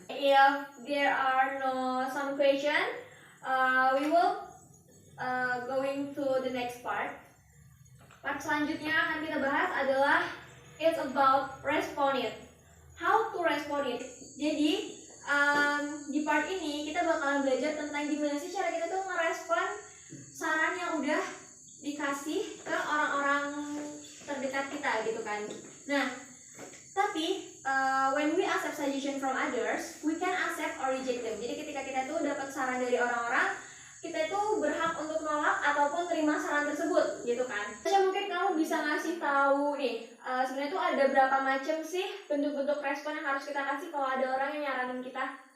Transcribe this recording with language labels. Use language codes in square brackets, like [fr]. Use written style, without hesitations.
[en] If there are no some question, we will going to the next part. [id] Part selanjutnya akan kita bahas adalah [en] it's about respond it. How to respond it. [id] Jadi di part ini kita bakalan belajar tentang gimana sih cara kita tuh ngerespon saran yang udah dikasih ke orang-orang terdekat kita gitu kan. [en] Nah, tapi when we accept suggestion from others, we can accept or reject them. [id] Jadi ketika kita tuh dapat saran dari orang-orang, kita itu berhak untuk nolak ataupun terima saran tersebut, gitu kan. Jadi mungkin kamu bisa ngasih tahu nih, sebenarnya tuh ada berapa macam sih bentuk-bentuk respon yang harus kita kasih kalau ada orang yang nyaranin kita?